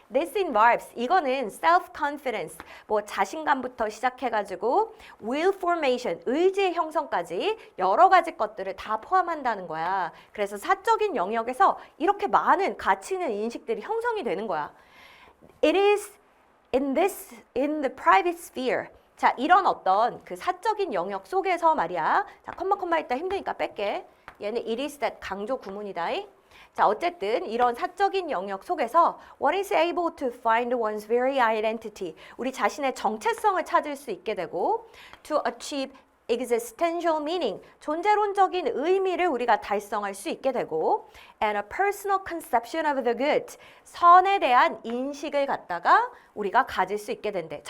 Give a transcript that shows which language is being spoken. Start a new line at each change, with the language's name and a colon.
Korean: This involves, 이거는 self-confidence, 뭐 자신감부터 시작해가지고 will formation, 의지의 형성까지 여러 가지 것들을 다 포함한다는 거야. 그래서 사적인 영역에서 이렇게 많은 가치 있는 인식들이 형성이 되는 거야.
English: It is in the private sphere.
Korean: 자, 이런 어떤 그 사적인 영역 속에서 말이야. 자, 컴마 있다 힘드니까 뺄게. 얘는 it is that 강조 구문이다. 자, 어쨌든 이런 사적인 영역 속에서 one is able to find one's very identity, 우리 자신의 정체성을 찾을 수 있게 되고 to achieve existential meaning, 존재론적인 의미를 우리가 달성할 수 있게 되고 and a personal conception of the good, 선에 대한 인식을 갖다가 우리가 가질 수 있게 된대.